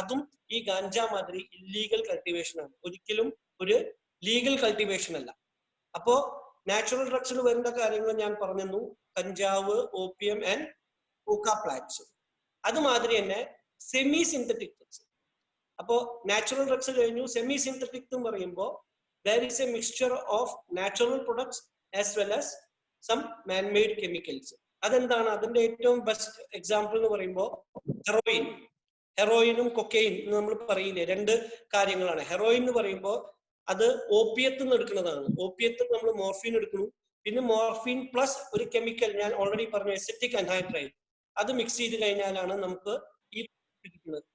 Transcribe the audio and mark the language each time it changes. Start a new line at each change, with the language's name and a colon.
Malayalam: അതും ഈ ഗാഞ്ച മാതിരി ഇല്ലീഗൽ കൾട്ടിവേഷൻ ആണ്, ഒരിക്കലും ഒരു ലീഗൽ കൾട്ടിവേഷൻ അല്ല. അപ്പോ നാച്ചുറൽ ഡ്രഗ്സിൽ വരുന്ന കാര്യങ്ങൾ ഞാൻ പറഞ്ഞു, കഞ്ചാവ്, ഓപ്പിയം ആൻഡ് കോക്ക പ്ലാന്റ്സ്. അതുമാതിരി തന്നെ സെമി സിന്തറ്റിക് ഡ്രഗ്സ്. അപ്പോ നാച്ചുറൽ ഡ്രഗ്സ് കഴിഞ്ഞു, സെമി സിന്തറ്റിക് എന്ന് പറയുമ്പോൾ
English: there is a mixture of natural products as well as some man-made chemicals.
Malayalam: അതെന്താണ്? അതിന്റെ ഏറ്റവും ബെസ്റ്റ് എക്സാമ്പിൾ എന്ന് പറയുമ്പോൾ ഹെറോയിനും കൊക്കൈൻ എന്ന് നമ്മൾ പറയില്ലേ, 2 കാര്യങ്ങളാണ്. ഹെറോയിൻ എന്ന് പറയുമ്പോൾ അത് ഓപ്പിയത്തിൽ നിന്ന് എടുക്കുന്നതാണ്. ഓപ്പിയത്തിൽ നമ്മൾ മോർഫിൻ എടുക്കുന്നു, പിന്നെ മോർഫിൻ പ്ലസ് ഒരു കെമിക്കൽ ഞാൻ ഓൾറെഡി പറഞ്ഞു, എസിറ്റിക് അൻഹൈഡ്രൈഡ്, അത് മിക്സ് ചെയ്ത് കഴിഞ്ഞാലാണ് നമുക്ക് ഈ കിട്ടുന്നത്.